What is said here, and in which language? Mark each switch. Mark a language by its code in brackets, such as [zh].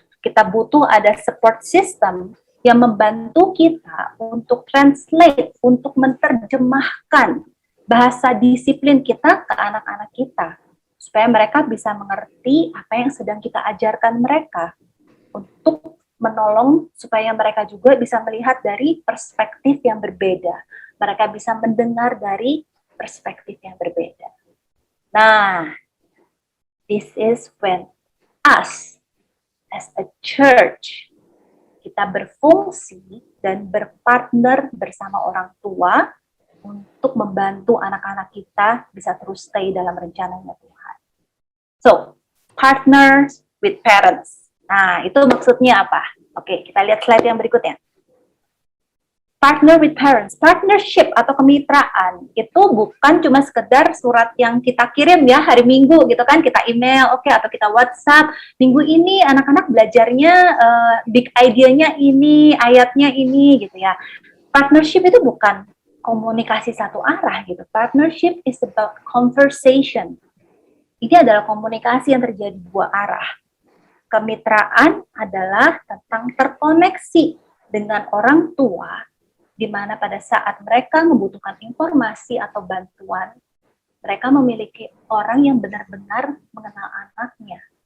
[id] Kita butuh ada support system yang membantu kita untuk translate, untuk menerjemahkan bahasa disiplin kita ke anak-anak kita, supaya mereka bisa mengerti apa yang sedang kita ajarkan mereka, untuk menolong supaya mereka juga bisa melihat dari perspektif yang berbeda. Mereka bisa mendengar dari perspektif yang berbeda. [en] Nah, this is when us as a church [id] kita berfungsi dan berpartner bersama orang tua untuk membantu anak-anak kita bisa terus stay dalam rencananya Tuhan. [en] So, partners with parents. [id] Nah, itu maksudnya apa? Oke, kita lihat slide yang berikutnya. Partner with parents, partnership atau kemitraan itu bukan cuma sekedar surat yang kita kirim ya hari Minggu gitu kan, kita email, oke, atau kita WhatsApp, minggu ini anak-anak belajarnya big idea-nya ini, ayatnya ini gitu ya. Partnership itu bukan komunikasi satu arah gitu. [en] Partnership is about conversation. [id] Ini adalah komunikasi yang terjadi dua arah. Kemitraan adalah tentang terkoneksi dengan orang tua, di mana pada saat mereka membutuhkan informasi atau bantuan, mereka memiliki orang yang benar-benar mengenal anaknya.